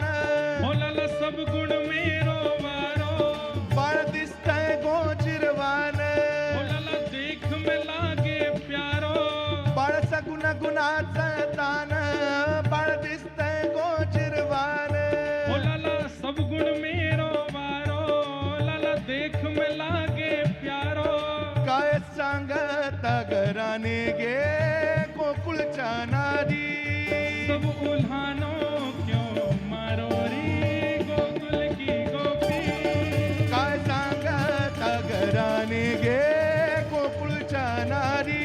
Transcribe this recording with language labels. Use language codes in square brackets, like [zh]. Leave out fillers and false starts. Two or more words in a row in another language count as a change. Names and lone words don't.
[hi] बोलाला सब गुण मेरो वारो, [mr] बाळ दिसतंय गोचिरवान, [hi] बोलाला देख में लागे प्यारो, [mr] बाळाचा गुणाचा तान, बाळ दिसतंय गोचिरवान, [hi] बोलाला सब गुण मेरो वारो, देख में लागे प्यारो। [mr] काय सांगत घराने गे गोकुळच्या नारी, [hi] सब उल्हानो क्यों मारो रे गोकुल की गोपी, [mr] काय सांगत घराने गे गोकुळच्या नारी,